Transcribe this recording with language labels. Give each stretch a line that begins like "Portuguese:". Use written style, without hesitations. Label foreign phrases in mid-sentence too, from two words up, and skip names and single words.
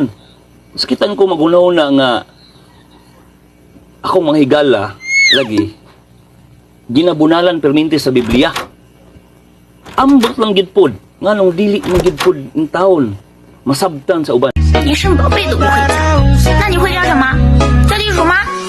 Hiligaynon: Masakitan ko magunaw na nga akong mga higala lagi ginabunalan permente sa Biblia. Ambot lang gid pod nganong dili man gid pod in taon masabtan sa uban.
Chinese: 连生宝贝都不会讲，那你会讲什么？叫地鼠吗？